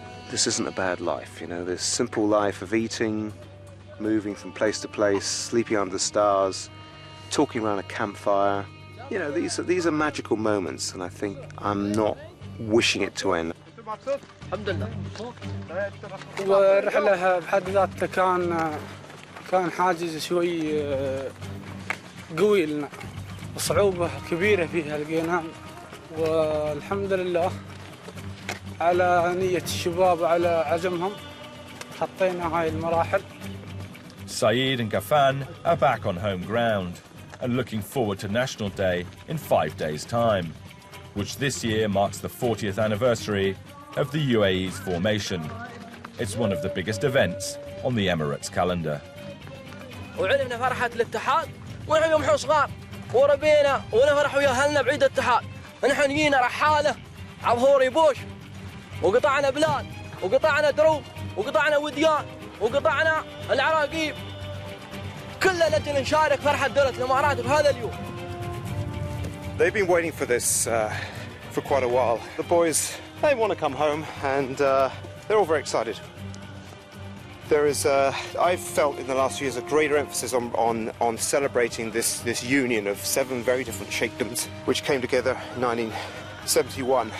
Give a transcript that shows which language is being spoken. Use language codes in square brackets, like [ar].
[en] This isn't a bad life, you know, this simple life of eating, moving from place to place, sleeping under the stars, talking around a campfire. You know, these are magical moments, and I think I'm not wishing it to end. [ar] والرحلة بحد ذاتها كان حاجز شوي قوي لنا، صعوبة كبيرة فيها لقيناها، والحمد لله على نية الشباب على عزمهم خطينا هاي المراحل. [en] Saeed and Ghafan are back on home ground and looking forward to National Day in 5 days' time, which this year marks the 40th anniversary of the UAE's formation. It's one of the biggest events on the Emirates calendar. [ar] وعلمنا فرحة الاتحاد ونحن يوم صغار وربينا ونفرح ويا أهلنا بعيد الاتحاد. نحن جينا رحالة عظهوري بوش وقطعنا بلاد وقطعنا دروب وقطعنا وديان وقطعنا العراقيب. كلنا لجل نشارك فرحة دولة الإمارات بهذا اليوم. [en] They've been waiting for this for quite a while. The boys, they want to come home, and they're all very excited. There is, I've felt in the last few years, a greater emphasis on celebrating this union of 7 very different sheikdoms, which came together in 1971.